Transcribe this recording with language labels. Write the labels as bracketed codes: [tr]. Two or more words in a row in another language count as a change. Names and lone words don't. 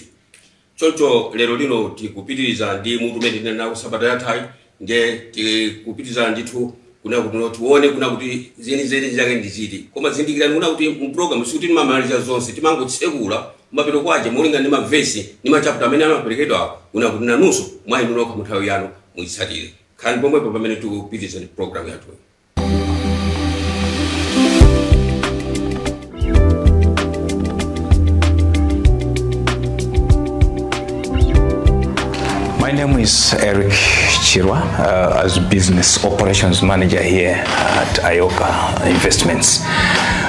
[ny] Choncho lero lino tikupitiriza ndi mutu umene tinali nawo sabata yathayi nde tikupitiriza ndithu kuna kuti tione kuna kuti zeni zake ndi ziti. Koma zindikirani kuna kuti mu program sikuti timamaliza zonse timangotsekula mapito kwaje molinga ndi mavesi ndi machapter amene amaperekedwa kuna kuti nanunso mwayi nokha muthawi yanu muyitsatire. Khani pomwepo pamene tikupitiriza ndi program yathu. [en] My name is Eric Chirwa, as Business Operations Manager here at Ayoka Investments.